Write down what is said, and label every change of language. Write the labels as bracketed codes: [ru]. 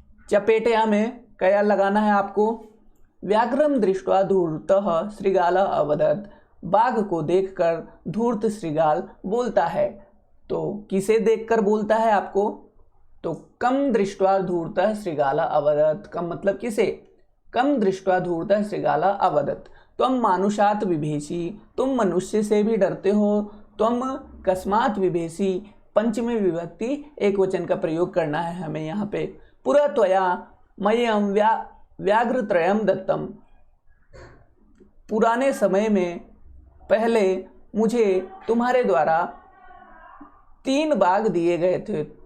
[hi] चपेटया में कया लगाना है आपको। [sa] व्याघ्रम दृष्ट्वा धूर्तः श्रीगालः अवदत्, [hi] बाघ को देखकर धूर्त श्रीगाल बोलता है। तो किसे देखकर बोलता है आपको? [sa] तो कम दृष्ट्वा धूर्तः श्रीगालः अवदत्, [hi] कम मतलब किसे? [sa] कम दृष्ट्वा धूर्तः श्रीगालः अवदत्। तुम मानुषात विभेषी, [hi] तुम मनुष्य से भी डरते हो। [sa] तुम कस्मात विभेषी, [hi] पंचमी विभक्ति एक वचन का प्रयोग करना है हमें यहाँ पे। [sa] पुरा त्वया मह्यम व्याघ्र त्रयम दत्तम, [hi] पुराने समय में पहले मुझे तुम्हारे द्वारा 3 बाघ दिए गए थे।